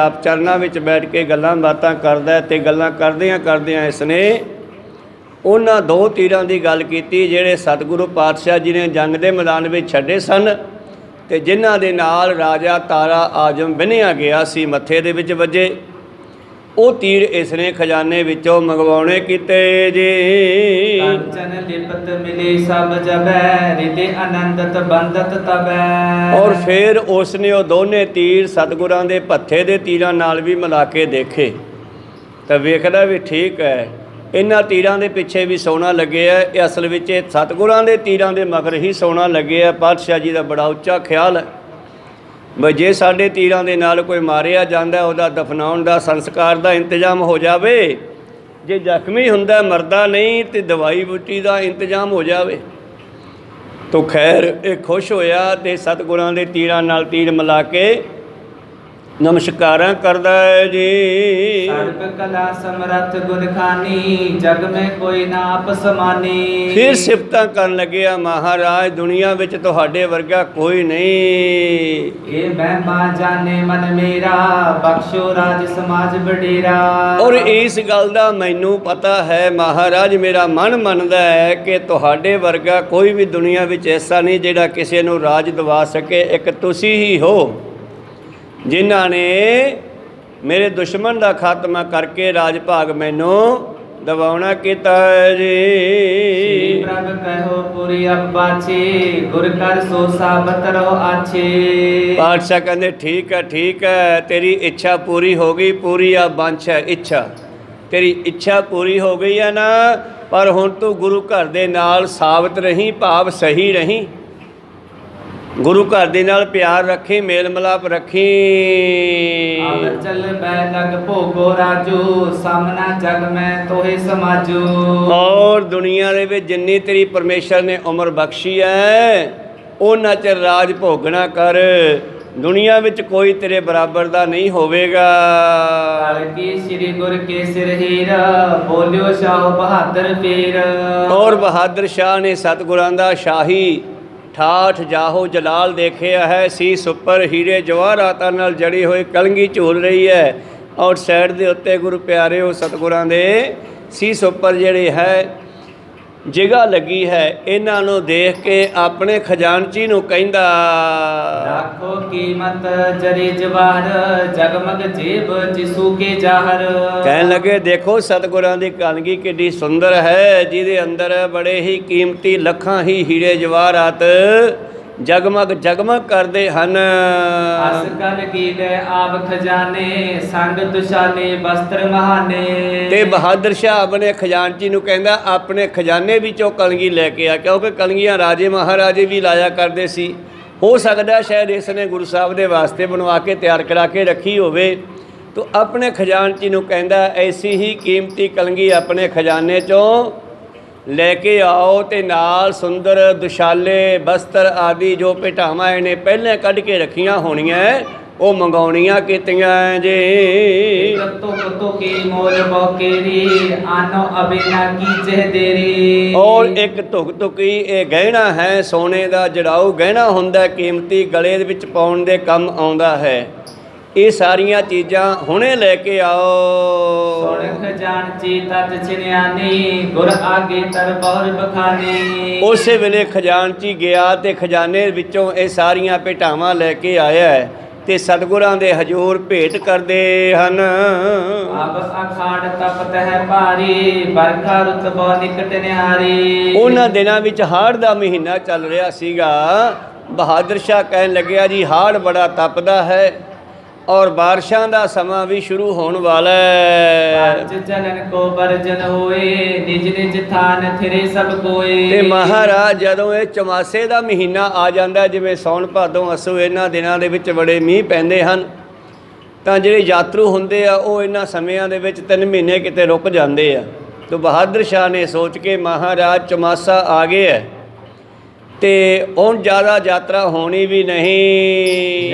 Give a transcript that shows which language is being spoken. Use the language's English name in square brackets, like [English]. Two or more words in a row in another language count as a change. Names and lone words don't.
[Punjabi] ਆਪ ਚਰਨਾਂ ਵਿੱਚ ਬੈਠ ਕੇ ਗੱਲਾਂ ਬਾਤਾਂ ਕਰਦਾ ਅਤੇ ਗੱਲਾਂ ਕਰਦਿਆਂ ਕਰਦਿਆਂ ਇਸ ਨੇ ਉਹਨਾਂ 2 ਤੀਰਾਂ ਦੀ ਗੱਲ ਕੀਤੀ ਜਿਹੜੇ ਸਤਿਗੁਰੂ ਪਾਤਸ਼ਾਹ ਜੀ ਨੇ ਜੰਗ ਦੇ ਮੈਦਾਨ ਵਿੱਚ ਛੱਡੇ ਸਨ ਅਤੇ ਜਿਨ੍ਹਾਂ ਦੇ ਨਾਲ ਰਾਜਾ ਤਾਰਾ ਆਜ਼ਮ ਬੰਨ੍ਹਿਆ ਗਿਆ ਸੀ, ਮੱਥੇ ਦੇ ਵਿੱਚ ਵੱਜੇ। ਉਹ ਤੀਰ ਇਸਨੇ ਖਜ਼ਾਨੇ ਵਿੱਚੋਂ ਮੰਗਵਾਉਣੇ ਕੀਤੇ ਜੀ। [Braj] कंचन लिपत मिले सब जबै हृदय आनंदत बंदत तबै। [Punjabi] ਔਰ ਫਿਰ ਉਸਨੇ ਉਹ ਦੋਨੇ ਤੀਰ ਸਤਿਗੁਰਾਂ ਦੇ ਭੱਥੇ ਦੇ ਤੀਰਾਂ ਨਾਲ ਵੀ ਮਿਲਾ ਕੇ ਦੇਖੇ ਤਾਂ ਵੇਖਦਾ ਵੀ ਠੀਕ ਹੈ, ਇਹਨਾਂ ਤੀਰਾਂ ਦੇ ਪਿੱਛੇ ਵੀ ਸੋਨਾ ਲੱਗਿਆ। ਇਹ ਅਸਲ ਵਿੱਚ ਇਹ ਸਤਿਗੁਰਾਂ ਦੇ ਤੀਰਾਂ ਦੇ ਮਗਰ ਹੀ ਸੋਨਾ ਲੱਗਿਆ। ਪਾਤਸ਼ਾਹ ਜੀ ਦਾ ਬੜਾ ਉੱਚਾ ਖਿਆਲ ਹੈ ਬਈ ਜੇ ਸਾਡੇ ਤੀਰਾਂ ਦੇ ਨਾਲ ਕੋਈ ਮਾਰਿਆ ਜਾਂਦਾ ਉਹਦਾ ਦਫਨਾਉਣ ਦਾ ਸੰਸਕਾਰ ਦਾ ਇੰਤਜ਼ਾਮ ਹੋ ਜਾਵੇ, ਜੇ ਜ਼ਖਮੀ ਹੁੰਦਾ ਮਰਦਾ ਨਹੀਂ ਤੇ ਦਵਾਈ ਬੂਟੀ ਦਾ ਇੰਤਜ਼ਾਮ ਹੋ ਜਾਵੇ। ਤੋ ਖੈਰ ਇਹ ਖੁਸ਼ ਹੋਇਆ ਤੇ ਸਤਿਗੁਰਾਂ ਦੇ ਤੀਰਾਂ ਨਾਲ ਤੀਰ ਮਿਲਾ ਕੇ ਨਮਸਕਾਰਾਂ ਕਰਦਾ ਹੈ ਜੀ। [Braj] सर्व कला समरथ गुण खानी जग में कोई ना आप समानी। [Punjabi] ਫਿਰ ਸਿਫਤਾਂ ਕਰਨ ਲੱਗਿਆ, ਮਹਾਰਾਜ ਦੁਨੀਆ ਵਿੱਚ ਤੁਹਾਡੇ ਵਰਗਾ ਕੋਈ ਨਹੀਂ। [Braj] ये महिमा जाने मन मेरा बख्शो राज समाज बडेरा। [Punjabi] ਔਰ ਇਸ ਗੱਲ ਦਾ ਮੈਨੂੰ ਪਤਾ ਹੈ, ਮਹਾਰਾਜ ਮੇਰਾ ਮਨ ਮੰਨਦਾ ਹੈ ਕਿ ਤੁਹਾਡੇ ਵਰਗਾ ਕੋਈ ਵੀ ਦੁਨੀਆ ਵਿੱਚ ਐਸਾ ਨਹੀਂ ਜਿਹੜਾ ਕਿਸੇ ਨੂੰ ਰਾਜ ਦਿਵਾ ਸਕੇ। ਇੱਕ ਤੁਸੀਂ ਹੀ ਹੋ ਜਿਨ੍ਹਾਂ ਨੇ ਮੇਰੇ ਦੁਸ਼ਮਣ ਦਾ ਖਾਤਮਾ ਕਰਕੇ ਰਾਜ ਭਾਗ ਮੈਨੂੰ ਦਿਵਾਉਣਾ ਕੀਤਾ ਜੀ। [Braj] श्री प्रभ कहो पूरी अब बाछे गुर कर सो साबत रहो आछे। [Punjabi] ਪਾਤਸ਼ਾਹ ਕਹਿੰਦੇ ਠੀਕ ਹੈ ਤੇਰੀ ਇੱਛਾ ਪੂਰੀ ਹੋ ਗਈ। ਪੂਰੀ ਆ ਬੰਛ ਹੈ ਇੱਛਾ, ਤੇਰੀ ਇੱਛਾ ਪੂਰੀ ਹੋ ਗਈ ਹੈ ਨਾ, ਪਰ ਹੁਣ ਤੂੰ ਗੁਰੂ ਘਰ ਦੇ ਨਾਲ ਸਾਬਤ ਰਹੀਂ, ਭਾਵ ਸਹੀ ਰਹੀਂ। ਗੁਰੂ ਘਰ ਦੇ ਨਾਲ ਪਿਆਰ ਰੱਖੀ, ਮੇਲ ਮਿਲਾਪ ਰੱਖੀ। [Braj] अब चल बैलग भोगो राजू सामना जग में तोहे समाजू। [Punjabi] ਔਰ ਦੁਨੀਆ ਦੇ ਵਿੱਚ ਜਿੰਨੀ ਤੇਰੀ ਪਰਮੇਸ਼ਰ ਨੇ ਉਮਰ ਬਖਸ਼ੀ ਹੈ ਉਹਨਾਂ ਚਿਰ ਰਾਜ ਭੋਗਣਾ ਕਰ। ਦੁਨੀਆ ਵਿੱਚ ਕੋਈ ਤੇਰੇ ਬਰਾਬਰ ਦਾ ਨਹੀਂ ਹੋਵੇਗਾ। [Braj] काल की श्री गुर के सिर हीर बोलियो शाह बहादुर पीर। [Punjabi] ਔਰ ਬਹਾਦਰ ਸ਼ਾਹ ਨੇ ਸਤਿਗੁਰਾਂ ਦਾ ਸ਼ਾਹੀ ਠਾਠ ਜਾਹੋ ਜਲਾਲ ਦੇਖਿਆ ਹੈ। ਸੀਸ ਉੱਪਰ ਹੀਰੇ ਜਵਾਹਰਾਤਾਂ ਨਾਲ ਜੜੀ ਹੋਈ ਕਲਗੀ ਝੂਲ ਰਹੀ ਹੈ ਔਰ ਸਾਈਡ ਦੇ ਉੱਤੇ ਗੁਰੂ ਪਿਆਰੇ ਉਹ ਸਤਿਗੁਰਾਂ ਦੇ ਸੀਸ ਉੱਪਰ ਜਿਹੜੇ ਹੈ ਜਗ੍ਹਾ ਲੱਗੀ ਹੈ। ਇਹਨਾਂ ਨੂੰ ਦੇਖ ਕੇ ਆਪਣੇ ਖਜ਼ਾਨਚੀ ਨੂੰ ਕਹਿੰਦਾ, [Braj] राखो कीमत जरी जवाहर जगमग जेब जिसू के जाहर। [Punjabi] ਕਹਿਣ ਲੱਗੇ ਦੇਖੋ ਸਤਿਗੁਰਾਂ ਦੀ ਕਲਗੀ ਕਿੱਡੀ ਸੁੰਦਰ ਹੈ, ਜਿਹਦੇ ਅੰਦਰ ਬੜੇ ਹੀ ਕੀਮਤੀ ਲੱਖਾਂ ਹੀ ਹੀਰੇ ਜਵਾਹਰਾਤ ਜਗਮਗ ਜਗਮਗ ਕਰਦੇ ਹਨ। [Braj] अस कल की गए आब खजाने संग दुशाले वस्त्र महाने। [Punjabi] ਤੇ ਬਹਾਦਰ ਸ਼ਾਹ ਆਪਣੇ ਖਜ਼ਾਨਚੀ ਨੂੰ ਕਹਿੰਦਾ ਆਪਣੇ ਖਜ਼ਾਨੇ ਵਿੱਚੋਂ ਕਲਗੀ ਲੈ ਕੇ ਆ, ਕਿਉਂਕਿ ਕਲਗੀਆਂ ਰਾਜੇ ਮਹਾਰਾਜੇ ਵੀ ਲਾਇਆ ਕਰਦੇ ਸੀ। ਹੋ ਸਕਦਾ ਸ਼ਾਇਦ ਇਸ ਨੇ ਗੁਰੂ ਸਾਹਿਬ ਦੇ ਵਾਸਤੇ ਬਣਵਾ ਕੇ ਤਿਆਰ ਕਰਾ ਕੇ ਰੱਖੀ ਹੋਵੇ। ਤੋ ਆਪਣੇ ਖਜ਼ਾਨਚੀ ਨੂੰ ਕਹਿੰਦਾ ਐਸੀ ਹੀ ਕੀਮਤੀ ਕਲਗੀ ਆਪਣੇ ਖਜ਼ਾਨੇ 'ਚੋਂ ਲੈ ਕੇ ਆਓ ਤੇ ਨਾਲ ਸੁੰਦਰ ਦੁਸ਼ਾਲੇ ਬਸਤਰ ਆਦਿ ਜੋ ਭੇਟਾਵਾਂ ਇਹਨੇ ਪਹਿਲਾਂ ਕੱਢ ਕੇ ਰੱਖੀਆਂ ਹੋਣੀਆਂ ਉਹ ਮੰਗਾਉਣੀਆਂ ਕੀਤੀਆਂ ਜੀ। [Braj] तो तो की मोल बौकेरी आनो अबिना की जह देरी। [Punjabi] ਔਰ ਇੱਕ ਧੁਕ ਧੁਕੀ ਇਹ ਗਹਿਣਾ ਹੈ, ਸੋਨੇ ਦਾ ਜੜਾਊ ਗਹਿਣਾ ਹੁੰਦਾ, ਕੀਮਤੀ ਗਲੇ ਦੇ ਵਿੱਚ ਪਾਉਣ ਦੇ ਕੰਮ ਆਉਂਦਾ ਹੈ। ਇਹ ਸਾਰੀਆਂ ਚੀਜ਼ਾਂ ਹੁਣੇ ਲੈ ਕੇ ਆਓ। [Braj] सोन खजानची तत छिन्यानी गुर आगे तर बहुर बखानी। [Punjabi] ਉਸੇ ਵੇਲੇ ਖਜ਼ਾਨਚੀ ਗਿਆ ਤੇ ਖਜ਼ਾਨੇ ਵਿੱਚੋਂ ਇਹ ਸਾਰੀਆਂ ਭੇਟਾਵਾਂ ਲੈ ਕੇ ਆਇਆ ਹੈ ਤੇ ਸਤਿਗੁਰਾਂ ਦੇ ਹਜ਼ੂਰ ਭੇਟ ਕਰਦੇ ਹਨ। [Braj] अब अखाड़ तपत है भारी बरखा रुत बहु निकट निहारी। [Punjabi] ਉਹਨਾਂ ਦਿਨਾਂ ਵਿੱਚ ਹਾੜ ਦਾ ਮਹੀਨਾ ਚੱਲ ਰਿਹਾ ਸੀਗਾ। ਬਹਾਦਰ ਸ਼ਾਹ ਕਹਿਣ ਲੱਗਿਆ ਜੀ ਹਾੜ ਬੜਾ ਤਪਦਾ ਹੈ ਔਰ ਬਾਰਿਸ਼ਾਂ ਦਾ ਸਮਾਂ ਵੀ ਸ਼ੁਰੂ ਹੋਣ ਵਾਲਾ ਹੈ। [Braj] पंच चलन को बरजन होए निज निज थान थिरे सब कोए। [Punjabi] ਤੇ ਮਹਾਰਾਜ ਜਦੋਂ ਇਹ ਚਮਾਸੇ ਦਾ ਮਹੀਨਾ ਆ ਜਾਂਦਾ, ਜਿਵੇਂ ਸੌਣ ਭਾਦੋਂ ਅਸੂ ਇਹਨਾਂ ਦਿਨਾਂ ਦੇ ਵਿੱਚ ਬੜੇ ਮੀਂਹ ਪੈਂਦੇ ਹਨ, ਤਾਂ ਜਿਹੜੇ ਯਾਤਰੂ ਹੁੰਦੇ ਆ ਉਹ ਇਹਨਾਂ ਸਮਿਆਂ ਦੇ ਵਿੱਚ 3 ਮਹੀਨੇ ਕਿਤੇ ਰੁਕ ਜਾਂਦੇ ਆ। ਤੇ ਬਹਾਦਰ ਸ਼ਾਹ ਨੇ ਸੋਚ ਕੇ ਮਹਾਰਾਜ ਚਮਾਸਾ ਆ ਗਿਆ ਹੈ ਤੇ ਹੁਣ ਜ਼ਿਆਦਾ ਯਾਤਰਾ ਹੋਣੀ ਵੀ ਨਹੀਂ।